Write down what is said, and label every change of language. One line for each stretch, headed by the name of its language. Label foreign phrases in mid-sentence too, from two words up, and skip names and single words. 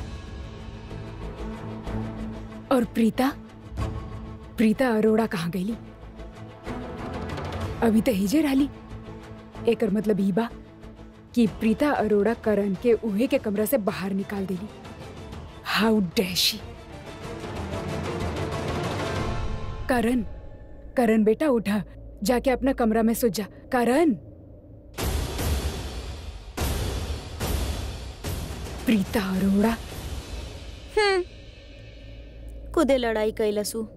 Bhojpuri: और प्रीता अरोड़ा कहाँ गईली? अभी तो हिजे रहली। एकर मतलब ई बा कि प्रीता अरोड़ा करण के उहे के कमरा से बाहर निकाल देली।
English: How dare she!
Bhojpuri: करण बेटा उठा, जाके अपना कमरा में सो जा। करण, प्रीता अरोड़ा खुदे लड़ाई कैलसू।